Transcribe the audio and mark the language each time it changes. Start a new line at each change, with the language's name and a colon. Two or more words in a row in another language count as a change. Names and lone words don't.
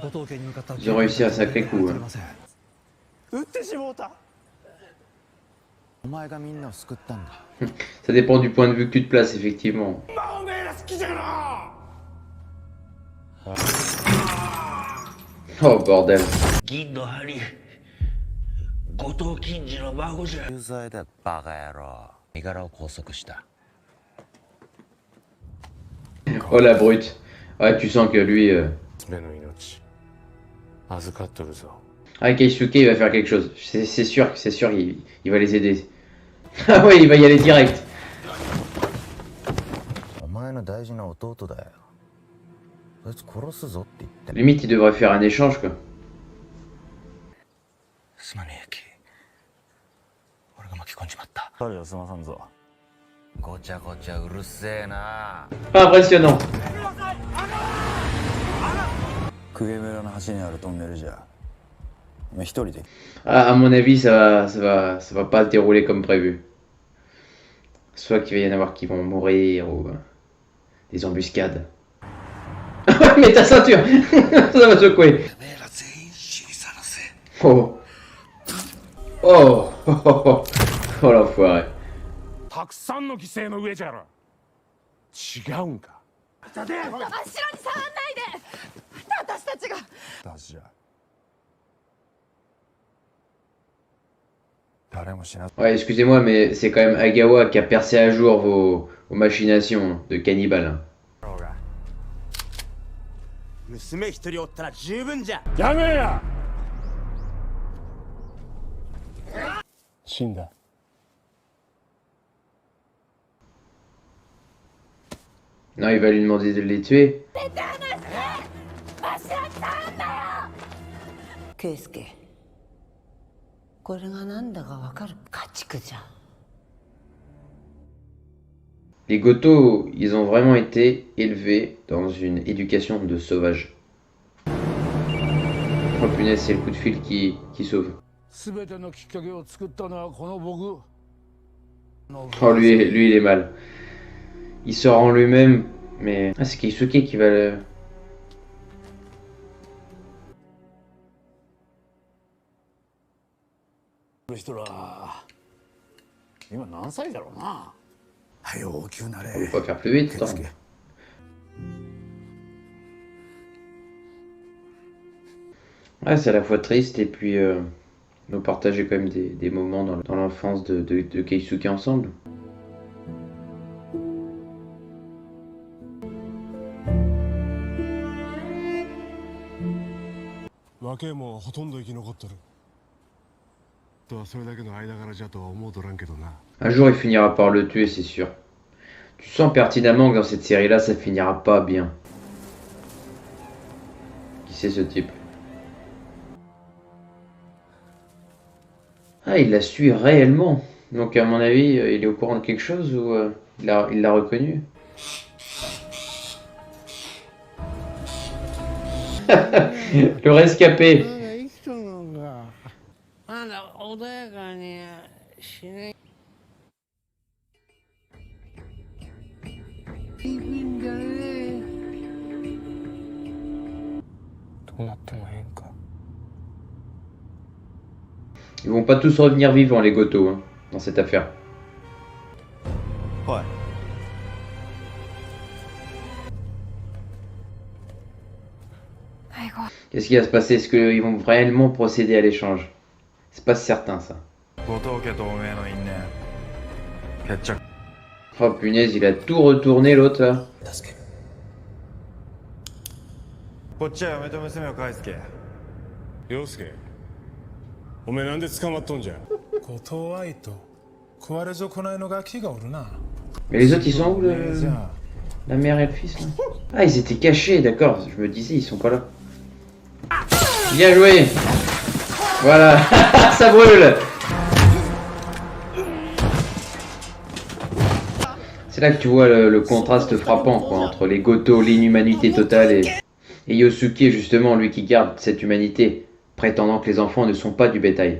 French: Ils ont réussi un sacré coup. Hein.
Japanese: お前がみんなを救ったんだ。
French: Ça dépend du point de vue que tu te places, effectivement. Oh bordel.
Japanese: 有罪だバカ野郎。身柄を拘束した。
French: Oh la brute. Ouais, tu sens que lui...
Japanese: 娘の命預かっとるぞ。
French: Ah, Keisuke, il va faire quelque chose. C'est sûr, il va les aider. Ah ouais, il va y aller direct.
Japanese: お前の大事な弟だよ。そいつ殺すぞって言って。
French: Limite, il devrait faire un échange, quoi.
Japanese: すまねえ、ユキ。俺が巻き込んじまった。彼はすまさんぞ。ごちゃごちゃうるせえな。
French: Impressionnant.
Japanese: クゲ村の端にあるトンネルじゃ。一人で。
French: Ah, à mon avis, ça va pas se dérouler comme prévu. Soit qu'il va y en avoir qui vont mourir ou des embuscades. Mais ta ceinture, ça va secouer. Oh. Oh. Oh, oh l'enfoiré.
Japanese: たくさんの犠牲の上じゃろ。違うんか。後ろに触んないで。私たちが。私じゃ。誰も死な。
French: Ouais, excusez-moi, mais c'est quand même Agawa qui a percé à jour vos machinations de cannibale. Hein.
Japanese: 娘一人おったら十分じゃ。やめや。死んだ。
French: Non, il va lui demander de les tuer.
Japanese: 圭介、これが何だかわかる？家畜じゃん。
French: Les Goto, ils ont vraiment été élevés dans une éducation de sauvages. Oh punaise, c'est le coup de fil qui sauve.
Japanese: 全てのきっかけを作ったのはこの僕。
French: Oh lui, il est mal. Il sort en lui-même, mais... Ah, c'est Keisuke qui va le...
Japanese: 人ら今何歳だろうな。早う大きくな
French: On
Japanese: れ。
French: peut pas faire plus vite, attends. Ouais, c'est à la fois triste et puis nous partager quand même des moments dans l'enfance de Keisuke ensemble.
Japanese: 若えもんはほとんど生き残っとる。とはそれだけの間柄じゃとは思うとらんけどな。
French: Un jour, il finira par le tuer, c'est sûr. Tu sens pertinemment que dans cette série-là, ça finira pas bien. Qui c'est ce type? Ah, il la suit réellement. Donc à mon avis, il est au courant de quelque chose ou il l'a reconnu. Le rescapé.
Japanese: なんだ穏やかにしない。どうなってもええんか。
French: Ils vont pas tous revenir vivants, les Goto, hein, dans cette affaire.
Japanese: おい。
French: Qu'est-ce qui va se passer? Est-ce qu'ils vont réellement procéder à l'échange? C'est pas certain, ça.
Japanese: 後藤家とおめえの因縁決着。
French: Oh punaise, il a tout retourné, l'autre, là.
Japanese: 助ける。こっちは嫁と娘を返すけ。陽介、おめえなんで捕まっとんじゃ。後藤愛と食われ損ないのガキがおるな。
French: Mais les autres, ils sont où, la mère et le fils, là? Ah, ils étaient cachés, d'accord. Je me disais, ils sont pas là. Bien joué. Voilà, ça brûle. C'est là que tu vois le contraste frappant, quoi, entre les Goto, l'inhumanité totale, et Yosuke, justement, lui qui garde cette humanité, prétendant que les enfants ne sont pas du bétail.